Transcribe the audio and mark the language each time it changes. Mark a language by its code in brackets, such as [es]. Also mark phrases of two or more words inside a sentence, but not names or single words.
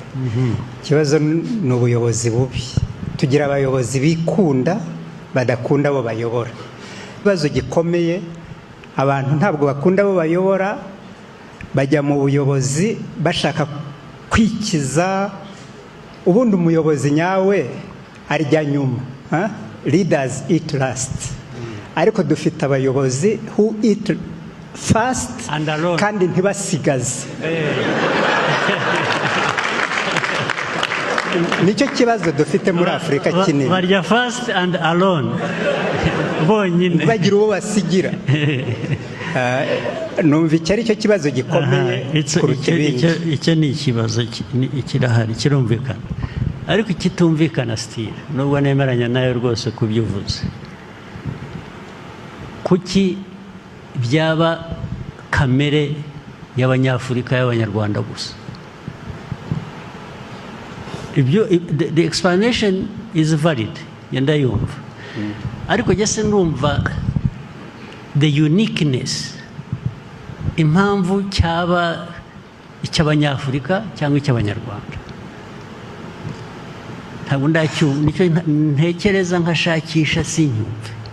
[rw] Ikibazo ni ubuyobozi bubi. Tugira abayobozi bikunda badakunda abo bayobora. Ikibazo gikomeye, abantu ntabwo bakunda abo bayobora, bajya mu buyobozi bashaka kwikiza, ubundi umuyobozi nyawe arya nyuma. [en] Leaders eat last. [rw] Ariko dufite abayobozi [en] who eat fast [rw] kandi ntibasigaze. Nicyo kibazo dufite muri Afrika kinini. [en] Barya fast and alone. [rw] Bonyine bagira uwo basigira. Numva icyo ari cyo kibazo gikomeye kuruta ibindi. Icyo ni ikibazo kirahari, kirumvikana, ariko kitumvikana still, nubwo nemeranya nayo rwose kubyuvuze. Kuki byaba kamere y'abanyafurika y'abanyarwanda gusa? [en] The explanation is valid, [rw] yenda yumva, ariko jese numva [en] the uniqueness, [rw] impamvu cyaba icy'abanyafurika cyangwa icy'abanyarwanda. Ntabwo ndacyumva, nicyo ntekereza nkashakisha sinyumve.